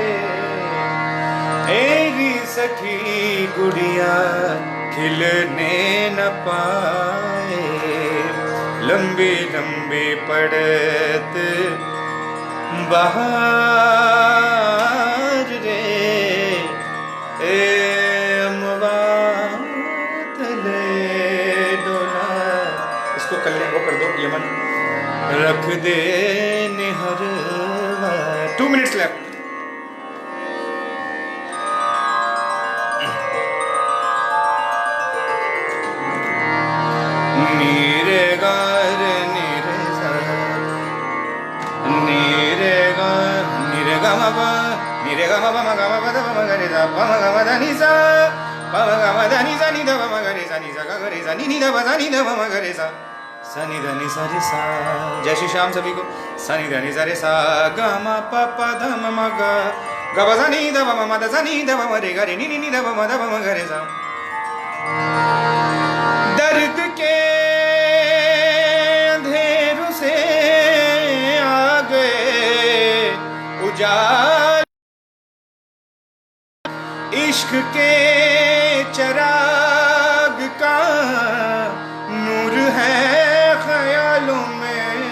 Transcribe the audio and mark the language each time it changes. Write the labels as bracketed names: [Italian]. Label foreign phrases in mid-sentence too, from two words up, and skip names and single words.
[Hindi] तेरी सखी गुड़िया खिलने न पाए, लंबे लंबे पड़त बहार रे। अमवा तले डोला, इसको कल्याण वो कर दो यमन, रख दे निहरवा। [English] 2 minutes left। [Hindi] नीरे गार नीरे सा नीरे गा नीरे गा मा पा नीरे गा मा पा मा गा मा पा दा मा गा रे सा पा मा गा मा दा नी सा पा मा गा मा दा नी सा नी दा मा गा रे सा नी सा गा गा रे सा नी नी दा सा नी दा मा गा रे सा सा नी दा नी सा रे सा। जय श्री श्याम सभी को। सा नी दा नी सा रे सा गा मा पा पा दा मा गा गा सा नी दा मा मा दा सा नी दा मा रे गा रे नी नी दा मा दा मा गा रे सा। दर्द के अंधेरों से आ गए उजाल, इश्क के चराग का नूर है ख्यालों में।